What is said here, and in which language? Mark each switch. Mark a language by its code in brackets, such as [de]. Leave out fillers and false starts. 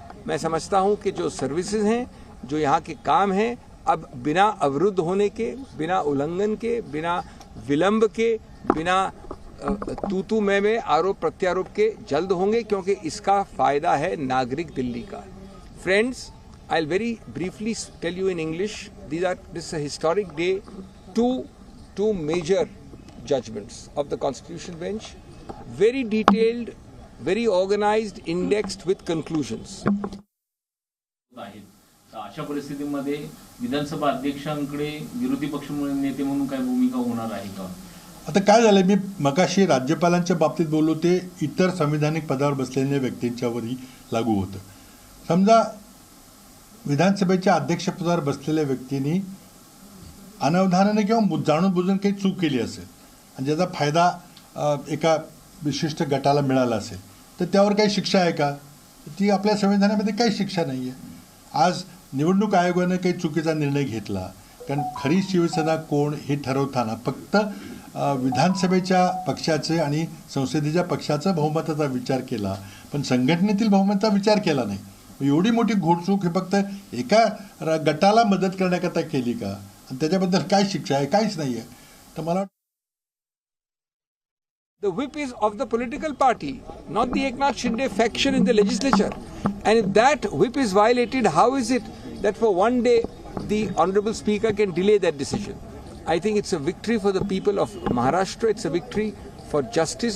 [hi] मैं समझता हूं कि जो सर्विसेज हैं, जो यहाँ के काम हैं, अब बिना अवरुद्ध होने के, बिना उल्लंघन के, बिना विलंब के, बिना तू मैं आरोप प्रत्यारोप के जल्द होंगे, क्योंकि इसका फायदा है नागरिक दिल्ली का। [en] Friends, I'll very briefly tell you in English, this is a historic day. Two major judgments of the Constitution Bench, very detailed, very organized, indexed with conclusions. [mr] अशा परिस्थितीमध्ये विधानसभा अध्यक्षांकडे विरोधी पक्ष नेते म्हणून काय भूमिका होणार आहे का? आता काय झालंय, मी मगाशी राज्यपालांच्या बाबतीत बोललो, ते इतर संविधानिक पदावर बसलेल्या व्यक्तींच्यावरही लागू होतं. समजा विधानसभेच्या अध्यक्षपदावर बसलेल्या व्यक्तींनी अनवधानाने किंवा जाणून बुजून काही चूक केली असेल आणि ज्याचा फायदा एका विशिष्ट गटाला मिळाला असेल, तर त्यावर काही शिक्षा आहे का? ती आपल्या संविधानामध्ये काही शिक्षा नाही आहे. आज निवडणूक आयोगाने काही चुकीचा निर्णय घेतला, कारण खरी शिवसेना कोण हे ठरवताना फक्त विधानसभेच्या पक्षाचे आणि संसदेच्या पक्षाचा बहुमताचा विचार केला, पण संघटनेतील बहुमताचा विचार केला नाही. एवढी मोठी घोडचूक हे फक्त एका गटाला मदत करण्याकरता केली का? आणि त्याच्याबद्दल काय शिक्षा आहे? काहीच नाही आहे. तर मला [en] The whip is of the political party, not the Eknath Shinde faction in the legislature. And if that whip is violated, how is it that for one day the Honorable Speaker can delay that decision? I think it's a victory for the people of Maharashtra. It's a victory for justice.